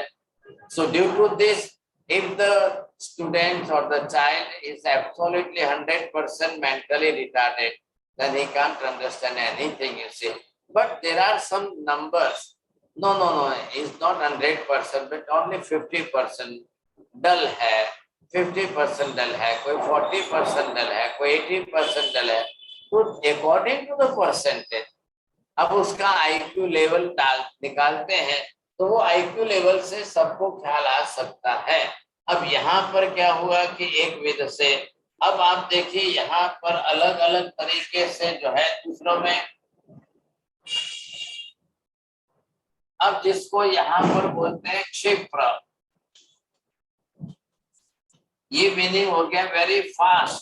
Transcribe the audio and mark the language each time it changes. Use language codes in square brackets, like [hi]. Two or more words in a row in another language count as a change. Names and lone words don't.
[en] So due to this, if the student or the child is absolutely 100% mentally retarded, then he can't understand anything, you see. But there are some numbers. No, it's not 100%, but only [hi] 50% dull hai, 50% dull hai, [en] koi 40% dull hai, koi 80% dull hai. [hi] तो [en] According to the percentage [hi] अब उसका [en] IQ level [hi] निकालते हैं, तो वो [en] IQ level [hi] से सबको ख्याल आ सकता है। अब यहाँ पर क्या हुआ कि एक विध से, अब आप देखिए यहाँ पर अलग अलग तरीके से जो है दूसरों में अब जिसको यहाँ पर बोलते हैं क्षिप्र, ये मीनिंग हो गया [en] very fast.